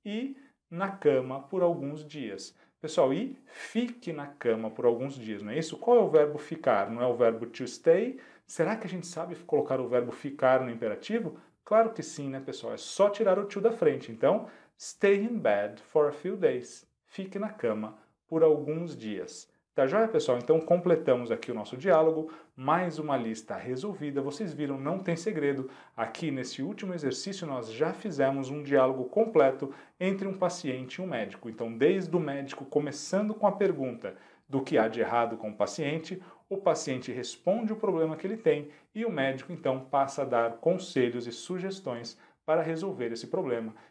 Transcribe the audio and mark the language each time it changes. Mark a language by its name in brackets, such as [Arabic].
[Portuguese] E na cama por alguns dias. Pessoal, e fique na cama por alguns dias, não é isso? Qual é o verbo ficar? Não é o verbo to stay? Será que a gente sabe colocar o verbo ficar no imperativo? Claro que sim, né, pessoal? É só tirar o to da frente. [English] Então, stay in bed for a few days. [Portuguese] Fique na cama por alguns dias. Tá joia, pessoal? Então, completamos aqui o nosso diálogo. Mais uma lista resolvida. Vocês viram, não tem segredo. Aqui, nesse último exercício, nós já fizemos um diálogo completo entre um paciente e um médico. Então, desde o médico, começando com a pergunta do que há de errado com o paciente responde o problema que ele tem e o médico, então, passa a dar conselhos e sugestões para resolver esse problema.